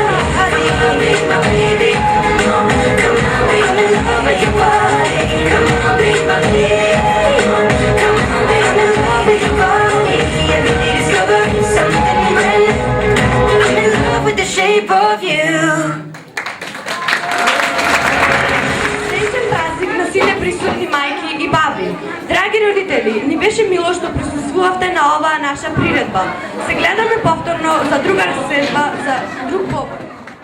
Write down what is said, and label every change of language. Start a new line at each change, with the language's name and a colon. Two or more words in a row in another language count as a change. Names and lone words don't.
English: Come on, be my baby. Come on, come on. I'm in love with your body. Come on, be my baby. Come on, come on. I'm in love with your body. Every day discovering something brand new. I'm in love with the shape of you.
Serbian: Srećan praznik
Macedonian: на сите присутни мајки и баби. Драги родители, ни беше мило што присуствувавте на оваа наша приредба. Се гледаме повторно за друга разседба, за друг повод.